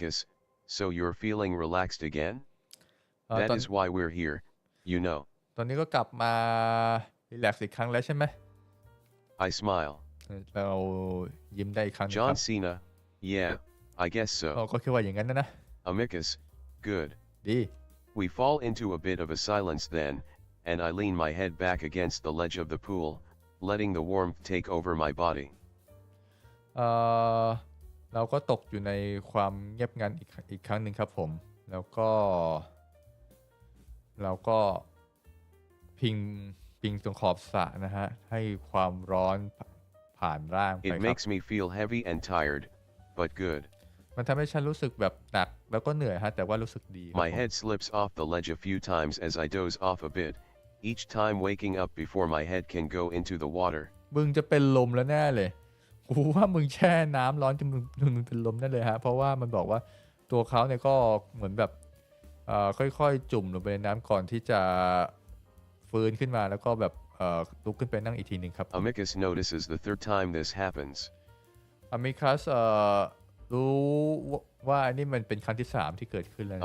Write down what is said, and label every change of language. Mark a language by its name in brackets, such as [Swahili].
[English] Amicus, so you're feeling relaxed again? That is why we're here, you know. [Thai] ตอนนี้ก็กลับมา relax อีกครั้งแล้วใช่ไหม [English] I smile. [Thai] เรายิ้มได้อีกครั้งนึงครับ [English] John Cena, yeah, I guess so. [Thai] ก็คิดว่าอย่างนั้นนะ [English] Amicus, good. [Thai] ดี [English] We fall into a bit of a silence then, and I lean my head back against the ledge of the pool, letting the warmth take over my body. [Thai] เราก็ตกอยู่ในความเงียบงันอีกครั้งหนึ่งครับผมแล้วก็เราก็พิงตรงขอบสระนะฮะให้ความร้อนผ่านร่างไปครับ [English] It makes me feel heavy and tired, but good. [Thai] มันทำให้ฉันรู้สึกแบบหนักแล้วก็เหนื่อยฮะแต่ว่ารู้สึกดี [English] My head slips off the ledge a few times as I doze off a bit, each time waking up before my head can go into the water. [Thai] มึงจะเป็นลมแล้วแน่เลยกูว่ามึงแช่น้ำร้อนจนมึงเป็นลมได้เลยฮะเพราะว่ามันบอกว่าตัวเขาเนี่ยก็เหมือนแบบค่อยๆจุ่มลงไปในน้ำก่อนที่จะฟื้นขึ้นมาแล้วก็แบบลุกขึ้นไปนั่งอีกทีหนึ่งครับ [English] Amicus notices the third time this happens. [Thai] Amicus รู้ว่าอันนี้มันเป็นครั้งที่3ที่เกิดขึ้นแล้ว